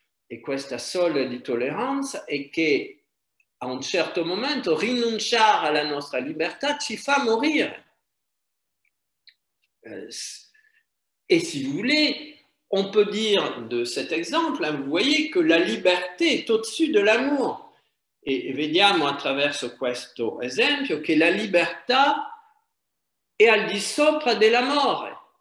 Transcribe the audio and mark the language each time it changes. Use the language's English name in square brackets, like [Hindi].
[Italian] E questa soglia di tolleranza è che a un certo momento rinunciare alla nostra libertà ci fa morire. [French] Et si vous voulez, on peut dire de cet exemple, hein, vous voyez que la liberté est au-dessus de l'amour. [Italian] E vediamo attraverso questo esempio che la libertà è al di sopra dell'amore.